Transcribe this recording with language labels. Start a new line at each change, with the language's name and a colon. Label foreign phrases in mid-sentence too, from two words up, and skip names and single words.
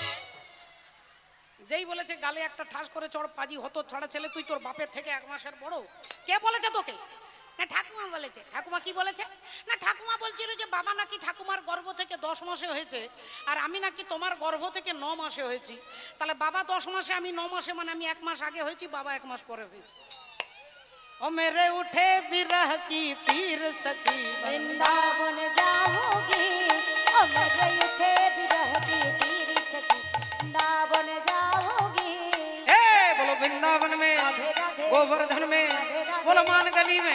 Bangla: যেই বলেছে গালে একটা ঠাস করে চড়, পাজি হতো ছড়া ছেলে, তুই তোর বাপের থেকে 1 মাসের বড়। কে বলেছে তোকে? না ঠাকুমা বলেছে। ঠাকুমা কি বলেছে? না ঠাকুমা বলছিল যে বাবা নাকি ঠাকুমার গর্ভ থেকে 10 মাসে হয়েছে, আর আমি নাকি তোমার গর্ভ থেকে 9 মাসে হয়েছি। তাহলে বাবা 10 মাসে, আমি 9 মাসে, মানে আমি 1 মাস আগে হয়েছি, বাবা 1 মাস পরে হয়েছে।
Hindi: ओ मेरे उठे विरह की पीर सखी। वृंदावन जाओगी ओ मेरे उठे विरह की पीर सखी। वृंदावन जाओगी। हे बोलो वृंदावन में गोवर्धन में, बोलो मान गली में,